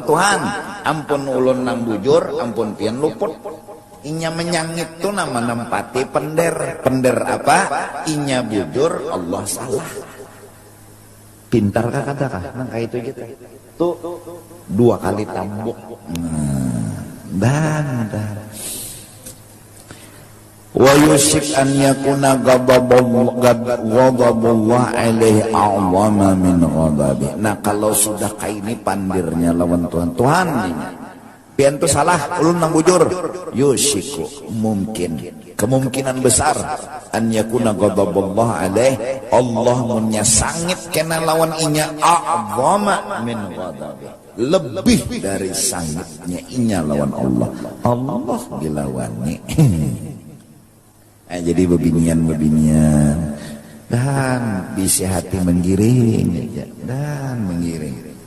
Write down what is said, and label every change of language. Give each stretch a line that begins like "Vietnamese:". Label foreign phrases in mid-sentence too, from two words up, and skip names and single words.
Banjar: Tuhan ampun ulun nang bujur, ampun pian luput. Inya menyangit tuh nama nempati pender. Pender apa? Inya bujur, Allah salah. Pintar kah kata kah? Nang kayak itu gitu. Tuh 2 kali tambuk.
Arabic: Dan ويوشك أن يكون غضب الله عليه أعظم من غضبه.
Banjar: Nah kalau sudah kayak ini pandirnya lawan Tuhan. Tuhan pian tuh salah, ulun nang bujur. Yushiku kemungkinan besar
Arabic: أن يكون غضب الله عليه,
Banjar: Allah munya sangit kena lawan inya
Arabic: أعظم من غضبه,
Banjar: lebih dari sangitnya inya lawan Allah. Allah dilawani. Jadi bebinian dan bisa hati menggiring dan menggiring.